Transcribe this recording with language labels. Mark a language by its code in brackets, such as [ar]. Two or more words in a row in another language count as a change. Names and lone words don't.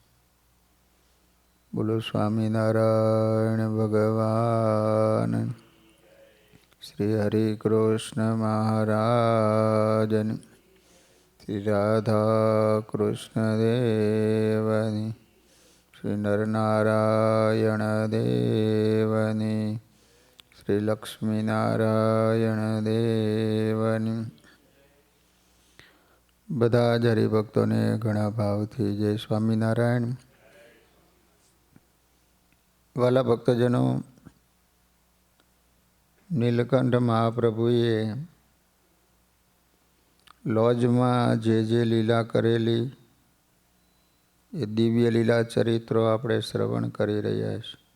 [gu] બોલો સ્વામીનારાયણ ભગવાન શ્રી હરિ કૃષ્ણ મહારાજન શ્રી રાધા કૃષ્ણ દેવની શ્રી નરનારાયણ દેવની શ્રી લક્ષ્મી નારાયણ દેવની। બધા જ હરિભક્તોને ઘણા ભાવથી જય સ્વામિનારાયણ। વાલા ભક્તજનો, નીલકંઠ મહાપ્રભુએ લોજમાં જે લીલા કરેલી એ દિવ્ય લીલા ચરિત્રો આપણે શ્રવણ કરી રહ્યા છીએ।